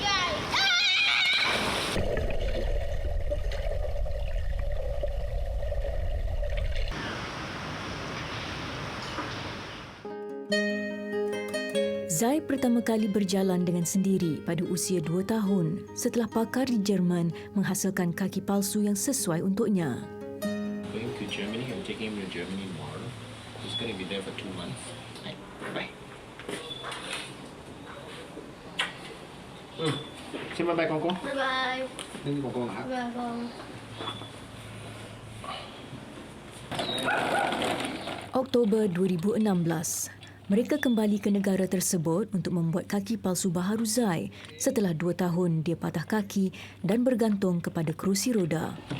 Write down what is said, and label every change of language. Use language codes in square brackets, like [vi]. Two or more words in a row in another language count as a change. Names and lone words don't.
[ms] Zai pertama kali berjalan dengan sendiri pada usia 2 tahun setelah pakar di Jerman menghasilkan kaki palsu yang sesuai untuknya. [en] Going to Germany, I'm taking him to Germany tomorrow. He's going to be there for 2 months. Bye. [vi] Xin [en] bye bye [vi] con cô. [en] Bye bye. [vi] Đi con cô hả? Bye con. [ms] Oktober 2016, mereka kembali ke negara tersebut untuk membuat kaki palsu baharu Zai setelah 2 tahun dia patah kaki dan bergantung kepada kerusi roda.